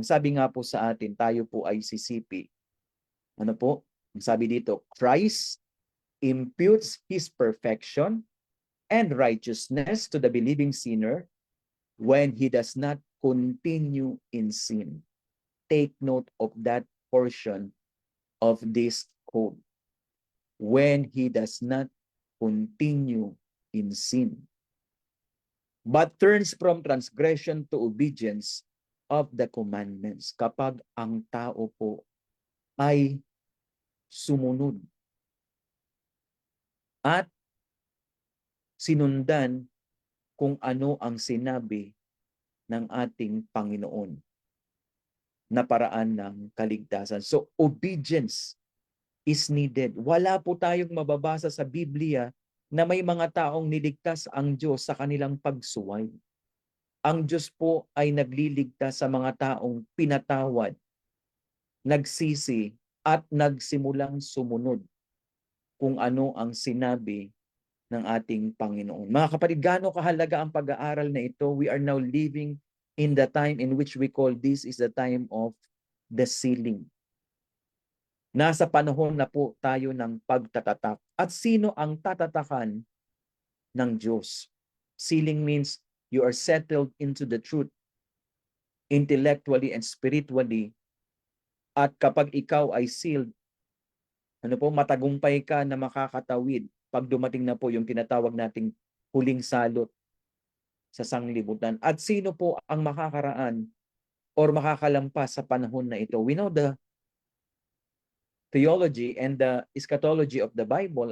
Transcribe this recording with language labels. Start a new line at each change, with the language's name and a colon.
Filipino: Ang sabi nga po sa atin, tayo po ay sisipi. Ano po? Ang sabi dito,
English: Christ imputes His perfection and righteousness to the believing sinner when he does not continue in sin. Take note of that portion of this code. When he does not continue in sin, but turns from transgression to obedience of the commandments.
Filipino: Kapag ang tao po ay sumunod at sinundan kung ano ang sinabi ng ating Panginoon na paraan ng kaligtasan.
English: So, obedience is needed.
Filipino: Wala po tayong mababasa sa Biblia na may mga taong niligtas ang Diyos sa kanilang pagsuway. Ang Diyos po ay nagliligtas sa mga taong pinatawad, nagsisi, at nagsimulang sumunod kung ano ang sinabi ng ating Panginoon. Mga kapatid, gaano kahalaga ang pag-aaral na ito?
English: We are now living in the time in which we call this is the time of the sealing.
Filipino: Nasa panahon na po tayo ng pagtatatak. At sino ang tatatakan ng Diyos?
English: Sealing means you are settled into the truth intellectually and spiritually.
Filipino: At kapag ikaw ay sealed, matagumpay ka na makakatawid pag dumating na po yung tinatawag nating huling salot sa sanglibutan. At sino po ang makakaraan or makakalampas sa panahon na ito?
English: We know the theology and the eschatology of the Bible.